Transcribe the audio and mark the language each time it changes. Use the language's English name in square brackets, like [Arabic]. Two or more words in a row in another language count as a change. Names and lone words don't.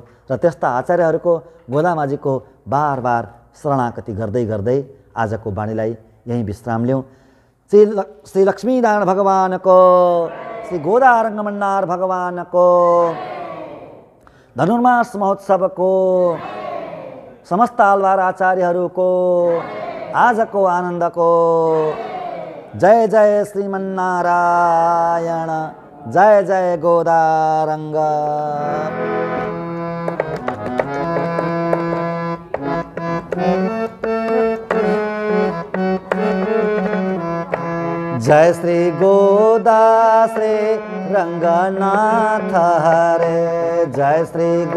[Nepali] र त्यस्ता आचार्यहरूको गोदामाजीको बार बार शरणागति गर्दै गर्दै आजको बाणीलाई यहीँ विश्राम लिउँ। श्री लक्ष्मीनारायण भगवानको, श्री गोदारङ्गमन्नार भगवानको, धनुर्मास महोत्सवको समस्त आलवार आचार्यहरूको आजको आनन्दको जय जय श्रीमन्नारायण, जय जय गोदारङ्ग। जय श्री गोदा श्री रंगनाथ हरे, जय श्री